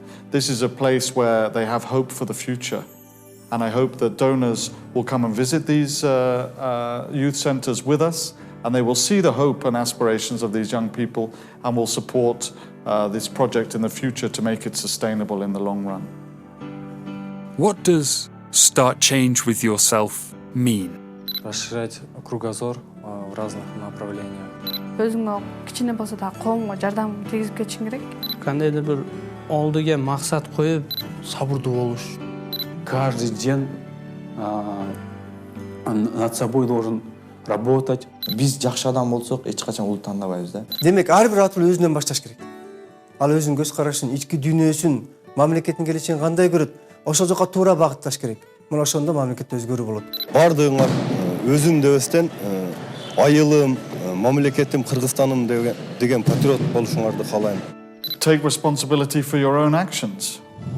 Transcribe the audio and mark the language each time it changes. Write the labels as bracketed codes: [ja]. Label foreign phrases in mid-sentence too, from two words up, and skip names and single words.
[en] This is a place where they have hope for the future. And I hope that donors will come and visit these youth centres with us, and they will see the hope and aspirations of these young people and will support this project in the future to make it sustainable in the long run. What does start change with yourself mean? [ru] Расширять кругозор в разных направлениях. [ky] Өзүңө кичине болсо да коомго жардам тийгизип кетишиң керек. Кандайдыр бир алдыга максат коюп, сабырдуу болуш. [ru] Каждый день над собой должен работать. [ky] Биз жакшы адам болсок, эч качан улут тандабайбыз да. Демек, ар бир атыл өзүнөн башташ керек. Ал өзүнүн көз карашын, ички дүйнөсүн, мамлекеттин келечегин кандай көрөт, ошол жака туура багытташ керек. Мына ошондо мамлекет өзгөрүү болот. Бардыгыңар өзүм дебестен айылым, мамлекетим, Кыргызстаным деген патриот болушуңарды каалайм. [en] Take responsibility for your own actions.